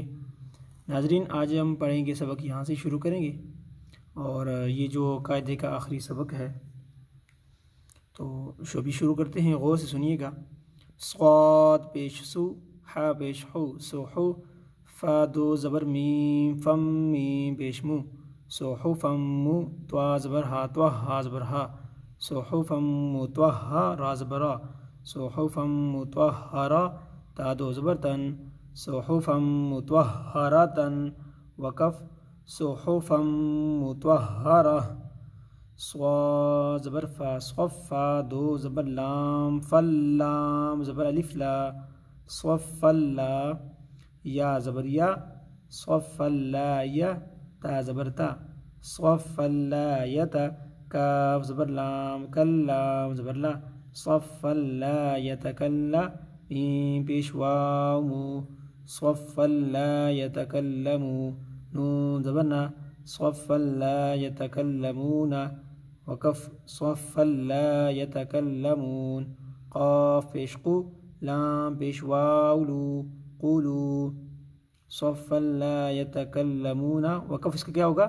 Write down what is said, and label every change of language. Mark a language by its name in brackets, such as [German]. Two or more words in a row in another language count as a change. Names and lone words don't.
[Urdu] ناظرین، آج ہم پڑھیں گے، سبق یہاں سے شروع کریں گے، اور یہ جو قاعدے کا آخری سبق ہے تو بھی شروع کرتے ہیں، غور سے سنیے گا۔ صاد پیش سو، حا پیش حو، سوحو، فا دو زبر میم، فم میم پیش مو، سوحو فم مو، توا زبر ہا، توا ہا زبر ہا، سوحو فم مو، توا ہا را زبر را، سوحو فم مو، توا ہا را، تا دو زبر تن، سوحو فم مو، توا ہا را تن، وقف، سوحو فم مو، توا ہا را، صوا زبر فا، صفا دو زبر لام، فلام زبر الف لا، صف لا، یا زبر یا، صف لا یا، تا زبر تا، صف لا یتا، کاف زبر لام، کلام زبر لا، صف لا یتکلا، میم پیش واو مو، صف لا یتکلمو، نون زبر نا، صف لا یتکلمون، وقف، صف لا یتکلمون، قاف پیش قو، لام پیش واو لو، قولو، صف لا یتکلمون، وقف اس کا کیا ہوگا؟